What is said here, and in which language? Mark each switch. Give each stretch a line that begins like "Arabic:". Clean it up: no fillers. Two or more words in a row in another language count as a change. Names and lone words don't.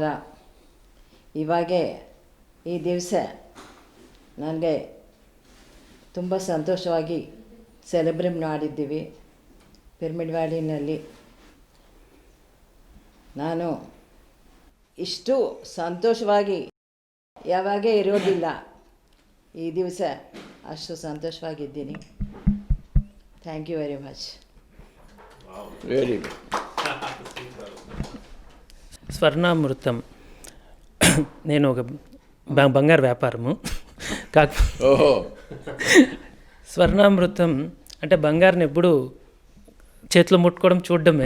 Kannada: ಇವಾಗೆ ಈ ದಿವಸ ನನಗೆ ತುಂಬ ಸಂತೋಷವಾಗಿ ಸೆಲೆಬ್ರೇಟ್ ಮಾಡಿದ್ದೀವಿ ಪಿರಮಿಡ್ ವ್ಯಾಲಿನಲ್ಲಿ. ನಾನು ಇಷ್ಟು ಸಂತೋಷವಾಗಿ ಯಾವಾಗ ಇರೋದಿಲ್ಲ. ಈ ದಿವಸ ಅಷ್ಟು ಸಂತೋಷವಾಗಿದ್ದೀನಿ.
English: thank you very much. very good.
Telugu: స్వర్ణామృతం నేను ఒక బంగారు వ్యాపారము ఓహో. స్వర్ణామృతం అంటే బంగారుని ఎప్పుడు చేతిలో ముట్టుకోవడం చూడడమే.